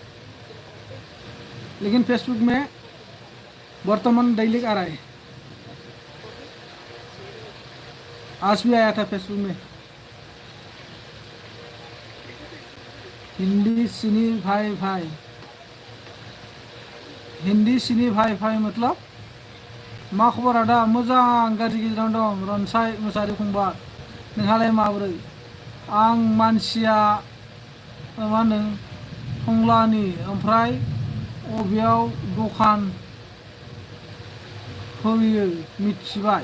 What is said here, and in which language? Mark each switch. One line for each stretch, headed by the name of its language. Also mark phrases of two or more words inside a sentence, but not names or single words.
Hindi: लेकिन फेसबुक में वर्तमान डेली आ रहा है। आज भी आया था फेसबुक में। हिंदी सिनी भाई भाई, हिंदी सिनी भाई भाई मतलब
Bodo: मा खबर आदा? मोजां गाज्रि गेजेरावनो दं रनसाय मुसाहारि फंबाय, नोंहालाय माबोरै? आं मानसिया मा होनो टंलानि, ओमफ्राय अबेयाव दखान होयो मिथिबाय?